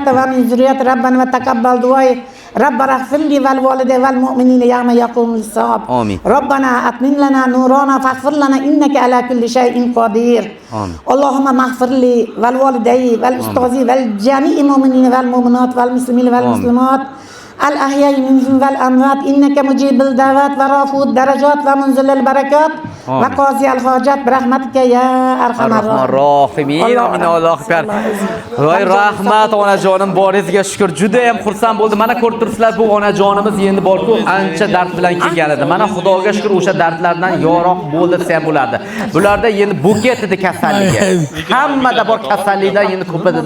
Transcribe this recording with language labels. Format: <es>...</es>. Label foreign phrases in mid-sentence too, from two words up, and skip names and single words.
<ar>ومن ذريتي ربنا وتقبل دعائي ربنا اغفر لي ولوالدي والمؤمنين يوم يقوم الحساب ربنا أتمم لنا نورنا فاغفر لنا إنك على كل شيء قدير اللهم اغفر لي ولوالدي والأستاذي والجميع المؤمنين والمؤمنات والمسلمين والمسلمات الأحياء منهم والأموات إنك مجيب الدعوات ورافع الدرجات ومنزل البركات وقاضي الحاجات برحمتك يا أرحم الراحمين آمين الله أكبر.</ar> <uz>Voy rahmat onajonim, boringizga shukr. Juda ham xursand bo'ldim. Mana ko'rib turibsizlar, bu onajonimiz endi borku ancha dard bilan kelgan edi. Mana Xudoga shukr o'sha dardlardan yoroq bo'ldi desa ham bo'ladi. Bularda endi buket edi kasalligi. Hammada bor kasalliklar endi ko'p edi-da.</uz>